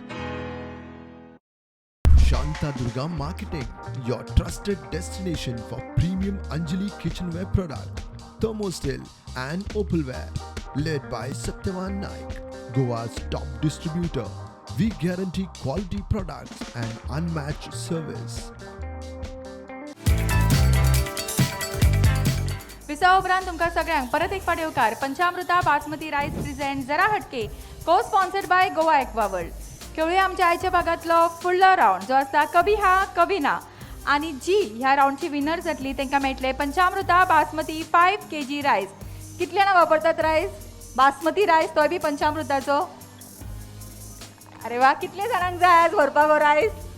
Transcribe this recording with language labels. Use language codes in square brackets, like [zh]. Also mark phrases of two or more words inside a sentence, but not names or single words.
[en] Shantadurga Marketing, your trusted destination for premium Anjali kitchenware product, thermostil and opalware. Led by Satyavan Naik, Goa's top distributor. We guarantee quality products and unmatched service. [kok] विसा उपरांत तुमकां सगळ्यांक परत एक फावट येवकार. पंचामृता बासमती [en] rice present [hi] जरा हटके [en] co sponsored by [kok] गोवा एक्वा वर्ल्ड. खेळुया आमच्या आयच्या भागातलो फुडलो रावंड जो आसा [hi] कभी हा कभी ना. [kok] आणि जी ह्या राऊंडची विनर जातली तांकां मेळटले पंचामृता बासमती 5 kg रायस. कितले जाणां वापरतात रायस? बासमती रायस तोय बी पंचामृताचो. अरे वा, कितले जाणांक जाय आज व्हरपाक हो रायस?